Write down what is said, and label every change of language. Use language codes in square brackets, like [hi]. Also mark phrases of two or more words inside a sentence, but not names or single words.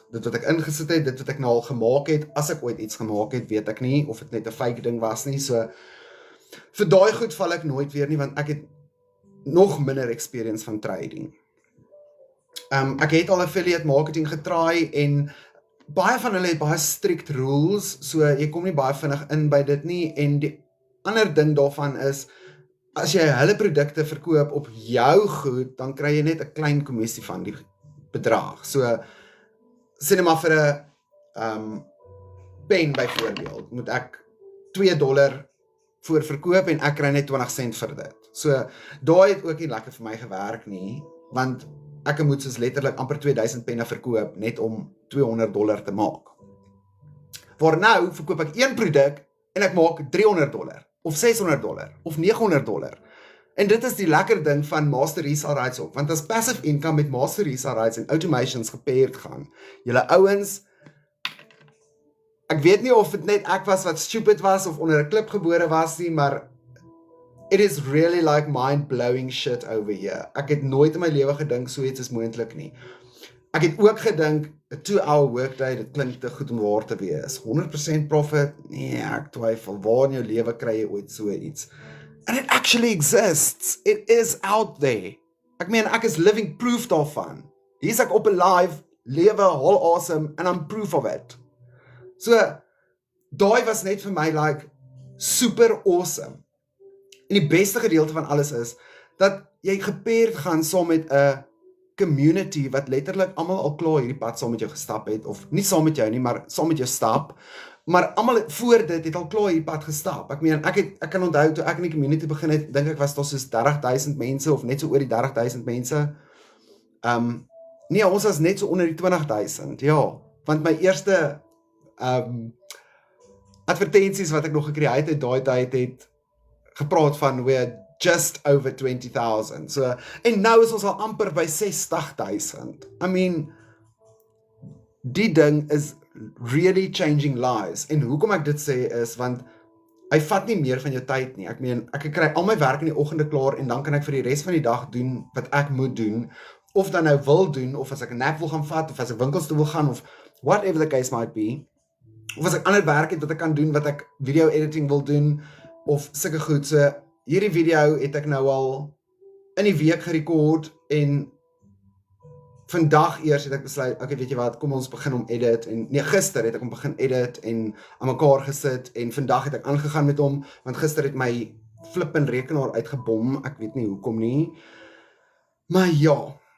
[af] Dit wat ek ingesit het, dit wat ek nou al gemaak het, as ek ooit iets gemaak het, weet ek nie, of dit net 'n fake ding was nie, so, vir daai goed val ek nooit weer nie, want ek het nog minder experience van trading. Ek het al [en] affiliate marketing [af] getry, en baie van hulle het baie [en] strict rules, [af] so jy kom nie baie vinnig in by dit nie, en die ander ding daarvan is, as jy hulle produkte verkoop op jou goed, dan kry jy net 'n klein kommissie van die bedrag. So, sê net maar vir 'n pen byvoorbeeld, moet ek $2 voor verkoop, en ek kry net 20 sent vir dit. So, daai het ook nie lekker vir my gewerk nie, want ek moet soos letterlik amper 2000 penne verkoop, net om $200 te maak. Waar nou, verkoop ek een produk, en ek maak $300, of $600, of $900. En dit is die lekker ding van Master Resale Rights ook, want as [en] passive income [af] met Master Resale Rights en automations gepaard gaan, julle ouens, ek weet nie of dit net ek was wat stupid was, of onder 'n klip gebore was nie, maar [en] it is really like mind-blowing shit over here. [af] Ek het nooit in my lewe gedink so iets is moontlik nie. Ek het ook gedink, 'n [en] 2-hour workday, [af] dit klink te goed om waar te wees. 100% profit? Nee, ek twyfel. Waar in jou lewe kry jy ooit so iets? [en] And it actually exists. It is out there. [af] Ek meen, ek is [en] living proof [af] daarvan. Hier's ek op 'n live, lewe, [en] all awesome, and I'm proof of it. [af] So, daai was net vir my like, [en] super awesome. [af] En die beste gedeelte van alles is, dat jy gepaard gaan saam met 'n community, wat letterlik almal al klaar hierdie pad saam met jou gestap het, of nie saam met jou nie, maar saam met jou stap, Maar almal voor dit het al klaar die pad gestap. Ek meen, ek kan onthou toe ek in die community begin het, dink ek was daar soos 30,000 mense of net so oor die 30,000 mense. Nee, ons was net so onder die 20,000. Ja, want my eerste advertensies wat ek nog gecreate het daai tyd het gepraat van [en] we're just over 20,000. [af] So en nou is ons al amper by 60,000. [en] I mean, [af] die ding is [en] really changing lives. [af] En hoekom ek dit sê is, want hy vat nie meer van jou tyd nie. Ek meen, ek kry al my werk in die oggende klaar, en dan kan ek vir die res van die dag doen wat ek moet doen, of dan nou wil doen, of as ek 'n nap wil gaan vat, of as ek winkels toe wil gaan, of [en] whatever the case might be, [af] of as ek ander werk het wat ek kan doen, wat ek [en] video editing [af] wil doen, of sulke goed. So, hierdie video het ek nou al in die week gerekord, en vandag eers het ek besluit, okay, weet jy wat, kom ons begin om edit, en nee, gister het ek om begin edit, en aan mekaar gesit, en vandag het ek aangegaan met hom, want gister het my flippin rekenaar uitgebom, ek weet nie hoekom nie, maar ja,